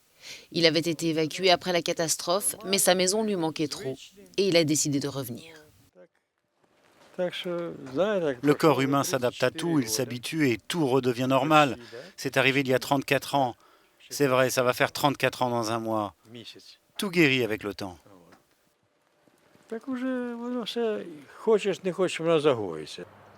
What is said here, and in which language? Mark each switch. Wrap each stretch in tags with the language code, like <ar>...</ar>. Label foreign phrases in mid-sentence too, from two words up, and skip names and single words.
<fr>Il avait été évacué après la catastrophe, mais sa maison lui manquait trop et il a décidé de revenir. Le corps humain s'adapte à tout, il s'habitue et tout redevient normal. C'est arrivé il y a 34 ans. C'est vrai, ça va faire 34 ans dans un mois. Tout guérit avec le temps.</fr> <uk>Так уже воно все хочеш, не хочеш, воно загоїться.</uk>